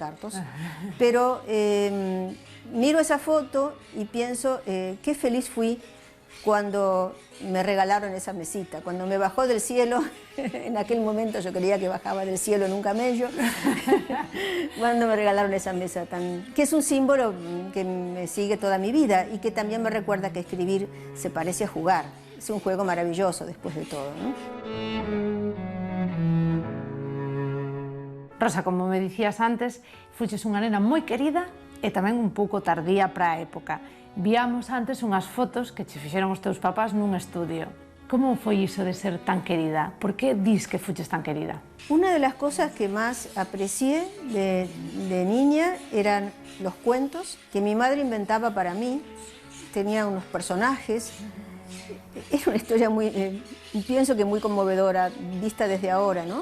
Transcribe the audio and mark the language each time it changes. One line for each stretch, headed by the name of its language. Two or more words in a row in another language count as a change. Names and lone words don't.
Spanish: cartos, pero miro esa foto y pienso qué feliz fui cuando me regalaron esa mesita, cuando me bajó del cielo, en aquel momento yo creía que bajaba del cielo en un camello, cuando me regalaron esa mesa, que es un símbolo que me sigue toda mi vida y que también me recuerda que escribir se parece a jugar, es un juego maravilloso después de todo, ¿no?
Galician: Rosa, como me dicías antes, fuches unha nena moi querida e tamén un pouco tardía para a época. Víamos antes unhas fotos que che fixeron os teus papás nun estudio. Como foi iso de ser tan querida? Por que dis que fuches tan querida?
Spanish: Una de las cosas que más aprecié de niña eran los cuentos que mi madre inventaba para mí. Tenía unos personajes. Es una historia muy, pienso que muy conmovedora, vista desde ahora, ¿no?